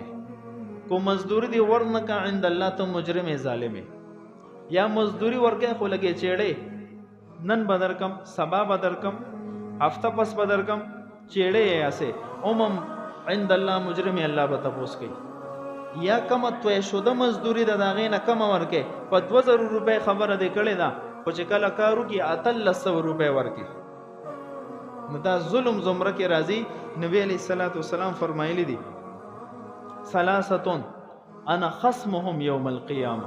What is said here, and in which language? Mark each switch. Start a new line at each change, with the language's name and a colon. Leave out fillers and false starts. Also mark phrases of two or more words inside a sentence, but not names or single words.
Pashto: کو مزدوري دې ورنکه
Arabic: عند الله
Pashto: ته مجرم ظالم، یا مزدوري ورکې خو لګې چېړې، نن به درکم، سبا به درکم، هفته پس به درکم، چېړې یې هسې عموم
Arabic: عند الله
Pashto: مجرم الله به تپوس کوي. یا کمه توی شده مزدوري ده د هغې نه کمه ورکې، په 2000 روپۍ خبره دې کړې ده، خو چې کله کار وکړي 1800 روپۍ ورکړي. نو دا ظلم زمره کې راځي. نبی
Arabic: علیه الصلاة والسلام فرمایلی دي ثلاثتون انا خصمهم یوم القیامه.